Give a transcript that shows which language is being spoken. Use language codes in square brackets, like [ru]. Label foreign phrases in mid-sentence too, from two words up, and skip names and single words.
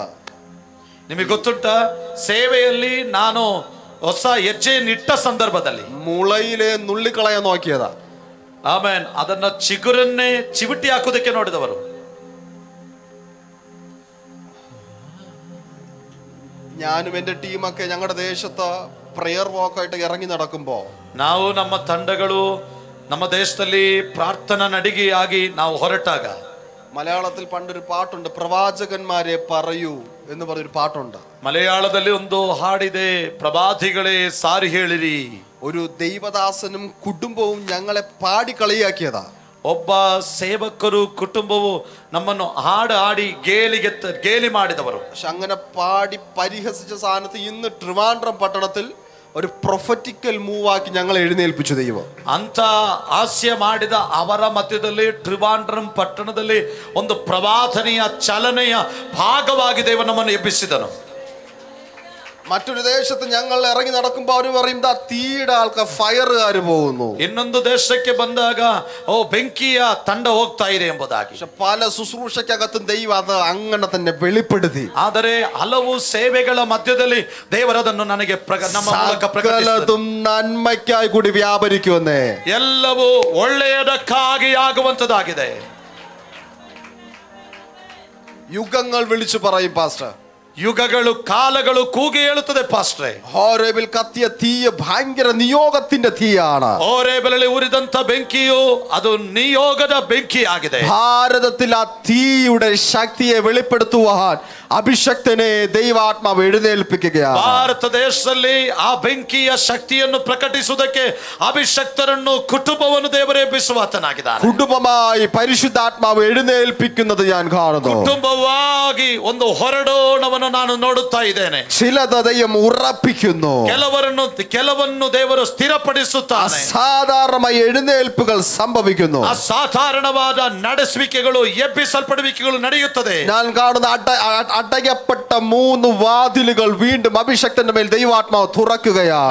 [kn] ನಿಮಗೆ ಗೊತ್ತುಂಟಾ, ಸೇವೆಯಲ್ಲಿ ನಾನು ಹೊಸ ಹೆಜ್ಜೆಯನ್ನಿಟ್ಟ ಸಂದರ್ಭದಲ್ಲಿ [ml] മുളയിലെ നുള്ളിക്കളയാൻ നോക്കിയതാ. [kn] ಆಮೇನ್ ಅದನ್ನ ಚಿಗುರನ್ನೇ ಚಿವಿಟಿ ಹಾಕೋದಕ್ಕೆ ನೋಡಿದವರು. [ml] ഞാനും എന്റെ ടീമൊക്കെ ഞങ്ങളുടെ ദേശത്ത് [en] prayer walk [ml] ഇറങ്ങി നടക്കുമ്പോ, [kn] ನಾವು ನಮ್ಮ ತಂಡಗಳು ನಮ್ಮ ದೇಶದಲ್ಲಿ ಪ್ರಾರ್ಥನಾ ನಡಿಗೆಯಾಗಿ ನಾವು ಹೊರಟಾಗ, [ml] മലയാളത്തിൽ പണ്ടൊരു പാട്ടുണ്ട്, പ്രവാചകന്മാരെ പറയൂ എന്ന് പറഞ്ഞൊരു പാട്ടുണ്ട്. [kn] മലയാളದಲ್ಲಿ ಒಂದು ಹಾಡಿದೆ, ಪ್ರವಾದಿಗಳೇ ಸಾರಿ ಹೇಳಿರಿ. [ml] ഒരു ദൈവദാസനും കുടുംബവും ഞങ്ങളെ പാടി കളിയാക്കിയതാ. [kn] ಒಬ್ಬ ಸೇವಕರು ಕುಟುಂಬವು ನಮ್ಮನ್ನು ಹಾಡಿ ಗೇಲಿ ಮಾಡಿದವರು. [ml] പക്ഷെ അങ്ങനെ പാടി പരിഹസിച്ച സ്ഥാനത്ത് ഇന്ന് ട്രിവാൻഡ്രം പട്ടണത്തിൽ ഒരു [en] prophetical move [ml] ഞങ്ങൾ എഴുന്നേൽപ്പിച്ചു ദൈവം. [kn] ಅಂತ ಹಾಸ್ಯ ಮಾಡಿದ ಅವರ ಮಧ್ಯದಲ್ಲಿ ಟ್ರಿವಾಂಡ್ರಂ ಪಟ್ಟಣದಲ್ಲಿ ಒಂದು ಪ್ರವಾದನೆಯ ಚಲನೆಯ ಭಾಗವಾಗಿ ದೇವ ನಮ್ಮನ್ನು ಎಬ್ಬಿಸಿದನು. [ml] മറ്റൊരു ദേശത്ത് ഞങ്ങൾ ഇറങ്ങി നടക്കുമ്പോൾ അവർ പറയും, തീയുടെ ആൾക്കാർ ഫയറുകാർ പോകുന്നു. [kn] ಇನ್ನೊಂದು ದೇಶಕ್ಕೆ ಬಂದಾಗ ಬೆಂಕಿಯ ತಂಡ ಹೋಗ್ತಾ ಇದೆ ಎಂಬುದಾಗಿ. [ml] പക്ഷെ പല ശുശ്രൂഷയ്ക്കകത്തും ദൈവം അത് അങ്ങനെ തന്നെ വെളിപ്പെടുത്തി. [kn] ಆದರೆ ಹಲವು ಸೇವೆಗಳ ಮಧ್ಯದಲ್ಲಿ ದೇವರದನ್ನು ನನಗೆ ನಮ್ಮ ಮೂಲಕ [ml] സകലതും നന്മയ്ക്കായി കൂടി വ്യാപരിക്കുമെന്നേ. [kn] ಎಲ್ಲವೂ ಒಳ್ಳೆಯದಕ್ಕಾಗಿ ಆಗುವಂತದಾಗಿದೆ. [ml] യുഗങ്ങൾ വിളിച്ചു പറയും പാസ്റ്റർ. [kn] ಯುಗಗಳು ಕಾಲಗಳು ಕೂಗಿ ಹೇಳುತ್ತದೆ ಪಾಸ್ಟ್ರೆ. [ml] ഹോരേബിൽ കത്തിയ തീ ഭയങ്കര നിയോഗത്തിന്റെ തീയാണ്. [kn] ഹോരേബിലಲ್ಲಿ ಉರಿದಂತ ಬೆಂಕಿಯು ಅದು ನಿಯೋಗದ ಬೆಂಕಿ ಆಗಿದೆ. [ml] ഭാരതത്തിൽ ആ തീയുടെ ശക്തിയെ വെളിപ്പെടുത്തുവാൻ അഭിഷക്തനെ ദൈവാത്മാവ് എഴുന്നേൽപ്പിക്കുകയാണ്. [kn] ಭಾರತ ದೇಶದಲ್ಲಿ ಆ ಬೆಂಕಿಯ ಶಕ್ತಿಯನ್ನು ಪ್ರಕಟಿಸುವುದಕ್ಕೆ ಅಭಿಷಕ್ತರನ್ನು ಕುಟುಂಬವನ್ನು ದೇವರೇ ಎಬ್ಬಿಸುವಾತನಾಗಿದ್ದಾನೆ. [ml] കുടുംബമായി പരിശുദ്ധാത്മാവ് എഴുന്നേൽപ്പിക്കുന്നത് ഞാൻ കാണുന്നു. [kn] ಕುಟುಂಬವಾಗಿ ಒಂದು ಹೊರಡೋಣವನ್ನು ನಾನು ನೋಡುತ್ತಾ ಇದ್ದೇನೆ. [ml] ചിലത് ദൈവം ഉറപ്പിക്കുന്നു, [kn] ಕೆಲವನ್ನು ದೇವರು ಸ್ಥಿರಪಡಿಸುತ್ತಾನೆ. [ml] അസാധാരണമായ എഴുന്നേൽപ്പുകൾ സംഭവിക്കുന്നു. [kn] ಅಸಾಧಾರಣವಾದ ನಡೆಸುವಿಕೆಗಳು, ಎಬ್ಬಿಸಲ್ಪಡುವಿಕೆಗಳು ನಡೆಯುತ್ತದೆ. [ml] ഞാൻ കാണുന്ന അടയപ്പെട്ട 3 വാതിലുകൾ വീണ്ടും അഭിഷക്തന്റെ മേൽ ദൈവാത്മാവ് തുറക്കുകയാണ്.